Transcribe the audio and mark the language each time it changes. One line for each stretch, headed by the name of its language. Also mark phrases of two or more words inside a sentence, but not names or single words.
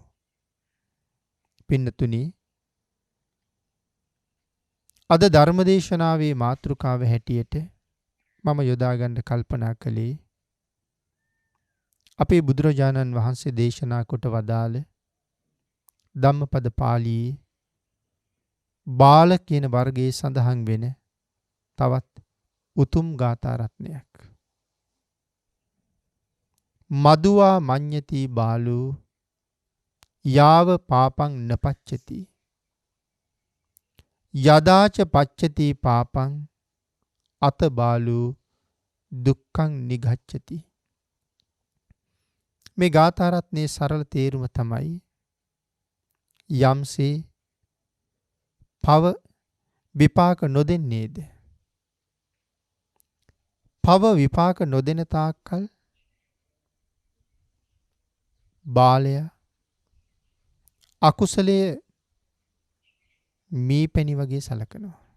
Sinhala: පින්නතුනි, අද ධර්මදේශනාවේ මාතෘකාව හැටියට මම යොදා ගන්න කල්පනා කළේ අපේ බුදුරජාණන් වහන්සේ දේශනා කොට වදාළ ධම්මපද පාළියේ බාල කියන වර්ගයේ සඳහන් වෙන තවත් උතුම් ගාථා රත්නයක්.
Pali: මදුවා මඤ්ඤති බාලෝ යාව පාපං නපච්චති යදාච පච්චති පාපං අත බාලෝ දුක්ඛං නිගච්ඡති.
Sinhala: මේ ගාථා රත්නයේ සරල තේරුම තමයි යම්සේ පව විපාක නොදෙන්නේද, පව විපාක නොදෙන තාක්කල් බාලයා අකුසලයේ මීපැණි වගේ සලකනවා.